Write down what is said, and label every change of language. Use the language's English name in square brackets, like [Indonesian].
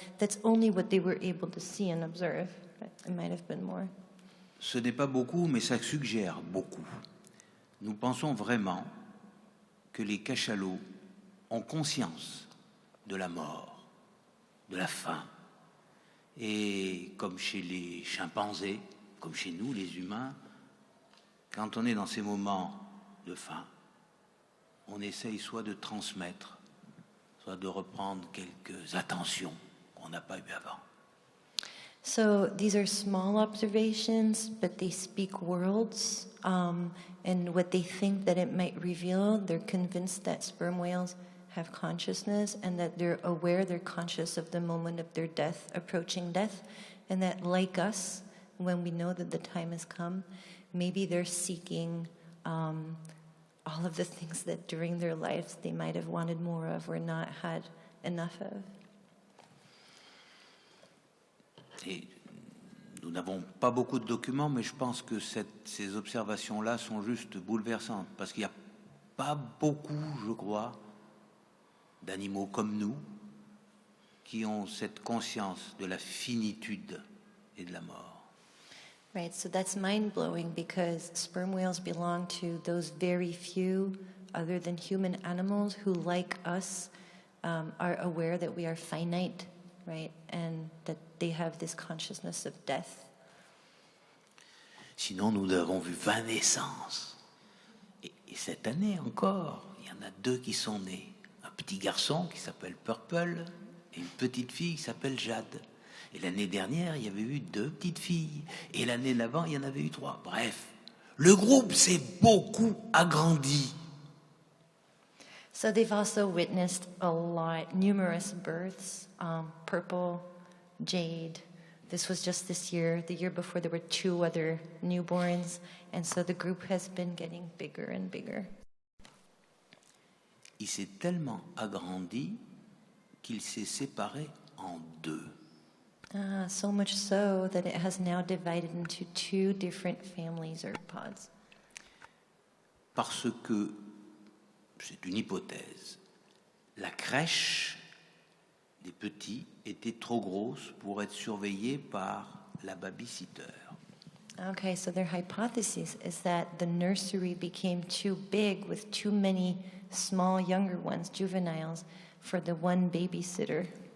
[English] That's only what they were able to see and observe. But it might have been more. [French] Ce n'est pas beaucoup, mais ça suggère beaucoup. Nous pensons vraiment que les cachalots ont conscience de la mort, de la faim. Et comme chez les chimpanzés, comme chez nous les humains, quand on est dans ces moments de faim, on essaye soit de transmettre, soit de reprendre quelques attentions qu'on n'a pas eues avant. [English] So these are small observations, but they speak worlds. And what they think that it might reveal, they're convinced that sperm whales have consciousness and that they're aware, they're conscious of the moment of their death, approaching death, and that like us, when we know that the time has come, maybe they're seeking all of the things that during their lives they might have wanted more of or not had enough of. [French] Et nous n'avons pas beaucoup de documents, mais je pense que ces observations-là sont juste bouleversantes, parce qu'il n'y a pas beaucoup, je crois, d'animaux comme nous qui ont cette conscience de la finitude et de la mort. [English] Right, so that's mind-blowing because sperm whales belong to those very few other than human animals who, like us, are aware that we are finite, right, and that they have this consciousness of death. [French] Sinon, nous avons vu 20 naissances. Et cette année encore, il y en a 2 qui sont nés. Un petit garçon qui s'appelle Purple et une petite fille qui s'appelle Jade. Et l'année dernière, il y avait eu 2 petites filles. Et l'année d'avant, il y en avait eu 3. Bref, le groupe s'est beaucoup agrandi. [English] So they've also witnessed a lot, numerous births, Purple, Jade. This was just this year. The year before, there were 2 other newborns. And so the group has been getting bigger and bigger. [French] Il s'est tellement agrandi qu'il s'est séparé en 2. [English] So much so that it has now divided into 2 different families or pods. [French] Parce que, c'est une hypothèse, la crèche des petits était trop grosse pour être surveillée par la babysitter. [English] Okay, so their hypothesis is that the nursery became too big with too many small younger ones, juveniles, for the one babysitter.